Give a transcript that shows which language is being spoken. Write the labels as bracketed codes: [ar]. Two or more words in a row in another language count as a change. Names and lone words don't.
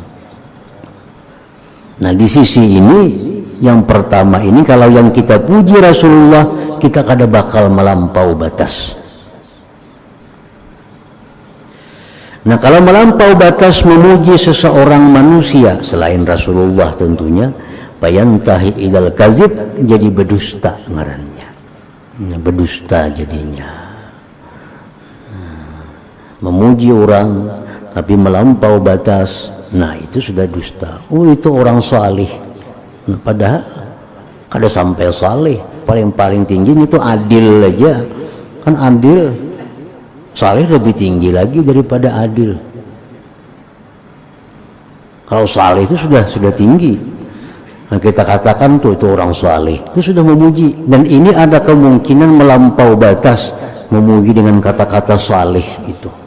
[bjn] Nah, di sisi ini yang pertama ini, kalau yang kita puji Rasulullah, kita kada bakal melampau batas. [id] Nah, kalau melampau batas memuji seseorang manusia selain Rasulullah tentunya, bayantahi idal kazib, [bjn] jadi berdusta ngarannya. [id] Nah, berdusta jadinya. Memuji orang tapi melampau batas, nah itu sudah dusta. Oh, itu orang salih. [bjn] Nah, padahal kada sampai salih, paling tinggi itu adil aja. [id] Kan adil, salih lebih tinggi lagi daripada adil. Kalau salih itu sudah tinggi. Nah, kita katakan tuh itu orang salih, itu sudah memuji. Dan ini ada kemungkinan melampau batas memuji dengan kata-kata salih itu.